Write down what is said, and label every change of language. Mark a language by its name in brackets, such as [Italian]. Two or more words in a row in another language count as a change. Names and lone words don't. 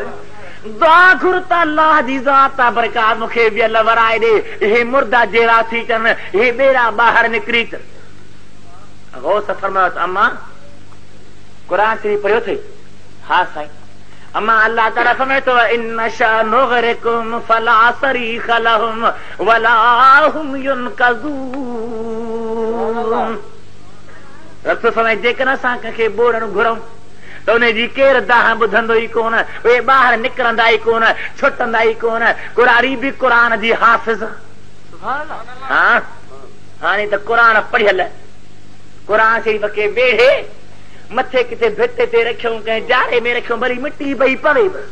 [Sindhi] दुआ घुर त अल्लाह जी ज़ात बरकात मूंखे वियल वराए ॾे, हे मुर्दा जहिड़ा थी अचनि, हे ॿेड़ा ॿाहिरि निकिरी अचनि। गौस फरमायो अम्मा क़ुरान शरीफ़ पढ़ियो अथई? हा साईं। अम्मा अल्लाह ताला फरमाए थो [Arabic] إن نشأ نغرقهم فلا صريخ لهم ولا هم ينقذون. [Sindhi] रसूल फरमाए जेकॾहिं असां कंहिंखे ॿोड़ण घुरऊं त उन जी केरु दाह ॿुधंदो ई कोन, उहे ॿाहिरि निकिरंदा ई कोन, छुटंदा ई कोन। क़ुरानी बि क़ुरान जी हाफ़िज़। हा हाणे त क़ुरान पढ़ियल, क़ुरान शरीफ़ खे वेढ़े मथे किथे भित ते रखियऊं, कंहिं जारे में रखियऊं, वरी मिटी पई पवे बस।